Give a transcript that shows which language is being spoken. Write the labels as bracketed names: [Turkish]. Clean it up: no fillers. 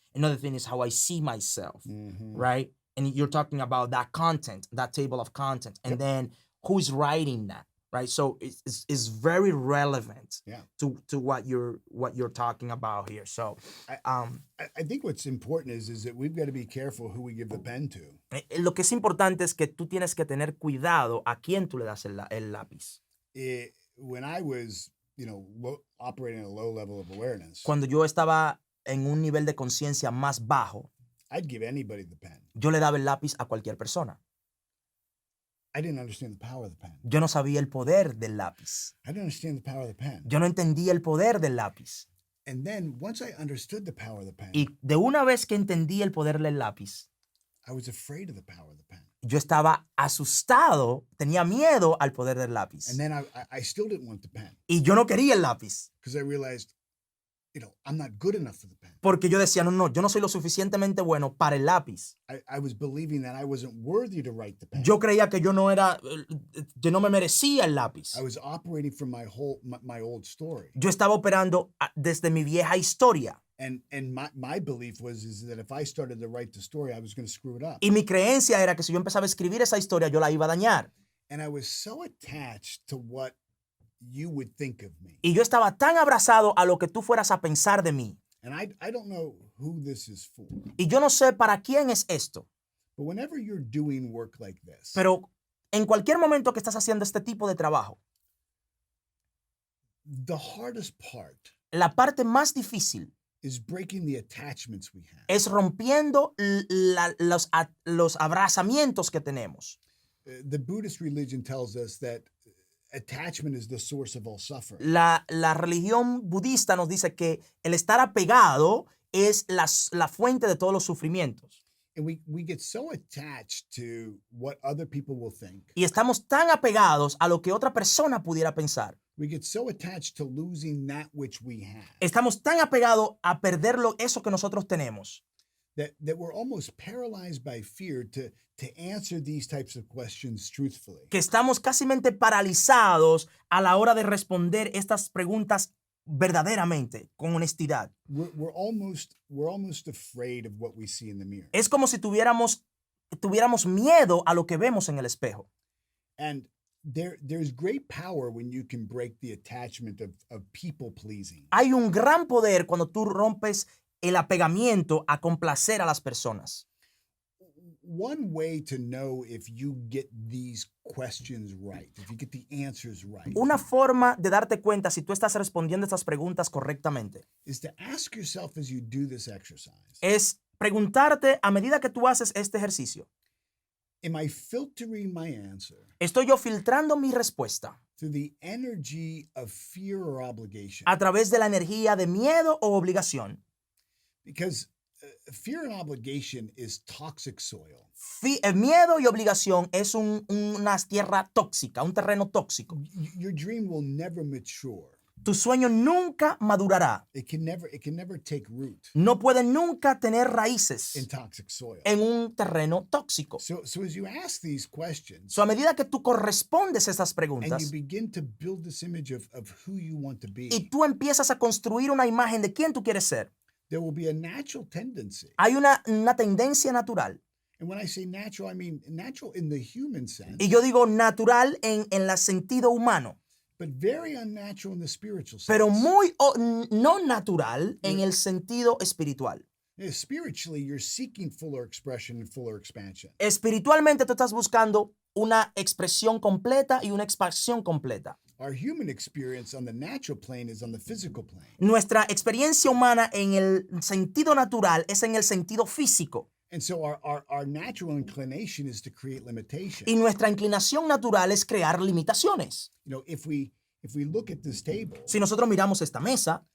[English] Another thing is how I see myself, right? And you're talking about that content, that table of content. And then who's writing that, right? So it's very relevant to what you're talking about here. So I think what's important is that we've got to be careful who we give the pen to. [Spanish] Lo que es importante es que tú tienes que tener cuidado a quién tú le das el lápiz. [English] When I was, operating at a low level of awareness, [Spanish] Cuando yo estaba en un nivel de conciencia más bajo, [English] I'd give anybody the pen. [Spanish] yo le daba el lápiz a cualquier persona. [English] I didn't understand the power of the pen. [Spanish] Yo no sabía el poder del lápiz. [English] I didn't understand the power of the pen. [Spanish] Yo no entendía el poder del lápiz. [English] And then once I understood the power of the pen, [Spanish] Y de una vez que entendí el poder del lápiz, [English] I was afraid of the power of the pen. [Spanish] yo estaba asustado, tenía miedo al poder del lápiz. [English] And then I still didn't want the pen [Spanish] Y yo no quería el lápiz, [English] because I realized, I'm not good enough for the pen. [Spanish] porque yo decía, no, yo no soy lo suficientemente bueno para el lápiz. [English] I was believing that I wasn't worthy to write the pen. [Spanish] Yo creía que yo no me merecía el lápiz. [English] I was operating from my old story. [Spanish] Yo estaba operando desde mi vieja historia. [English] And my belief is that if I started to write the story, I was going to screw it up. [Spanish] Y mi creencia era que si yo empezaba a escribir esa historia, yo la iba a dañar. [English] And I was so attached to what you would think of me. [Spanish] Y yo estaba tan abrazado a lo que tú fueras a pensar de mí. [English] And I don't know who this is for. [Spanish] Y yo no sé para quién es esto. [English] But whenever you're doing work like this, [Spanish] Pero en cualquier momento que estás haciendo este tipo de trabajo, [English] the hardest part [Spanish] la parte más difícil [English] is breaking the attachments we have. [Spanish] es rompiendo los abrazamientos que tenemos. [English] The Buddhist religion tells us that attachment is the source of all suffering. [Spanish] La religión budista nos dice que el estar apegado es la fuente de todos los sufrimientos. [English] And we get so attached to what other people will think. [Spanish] Y estamos tan apegados a lo que otra persona pudiera pensar. [English] We get so attached to losing that which we have [Spanish] Estamos tan apegados a perder eso que nosotros tenemos, [English] that we're almost paralyzed by fear to answer these types of questions truthfully. [Spanish] que estamos casi paralizados a la hora de responder estas preguntas verdaderamente, con honestidad. [English] We're almost afraid of what we see in the mirror. [Spanish] Es como si tuviéramos miedo a lo que vemos en el espejo. [English] And there's great power when you can break the attachment of people pleasing. [Spanish] Hay un gran poder cuando tú rompes el apegamiento a complacer a las personas. [English] One way to know if you get these questions right, if you get the answers right, [Spanish] Una forma de darte cuenta si tú estás respondiendo estas preguntas correctamente [English] is to ask yourself as you do this exercise, [Spanish] es preguntarte a medida que tú haces este ejercicio, [English] am I filtering my answer [Spanish] ¿estoy yo filtrando mi respuesta [English] through the energy of fear or obligation? [Spanish] a través de la energía de miedo o obligación? [English] Because fear and obligation is toxic soil. [Spanish] El miedo y obligación es una tierra tóxica, un terreno tóxico. [English] Your dream will never mature. [Spanish] Tu sueño nunca madurará. [English] It can never take root [Spanish] No puede nunca tener raíces [English] in toxic soil. [Spanish] en un terreno tóxico. [English] So as you ask these questions [Spanish] So, a medida que tú correspondes a estas [English] and you [Spanish] preguntas [English] begin to build this image of who you want to be, [Spanish] y tú empiezas a construir una imagen de quién tú quieres ser, [English] there will be a natural tendency. [Spanish] hay una tendencia natural. [English] And when I say natural, I mean natural in the human sense, [Spanish] Y yo digo natural en el sentido humano, [English] but very unnatural in the spiritual sense. [Spanish] pero muy no natural en el sentido espiritual. [English] Spiritually, you're seeking fuller expression and fuller expansion. [Spanish] Espiritualmente tú estás buscando una expresión completa y una expansión completa. [English] Our human experience on the natural plane is on the physical plane. [Spanish] Nuestra experiencia humana en el sentido natural es en el sentido físico. [English] And so our natural inclination is to create limitation. [Spanish] Y nuestra inclinación natural es crear limitaciones. [English] If we look at this table, [Spanish] Si nosotros miramos esta mesa,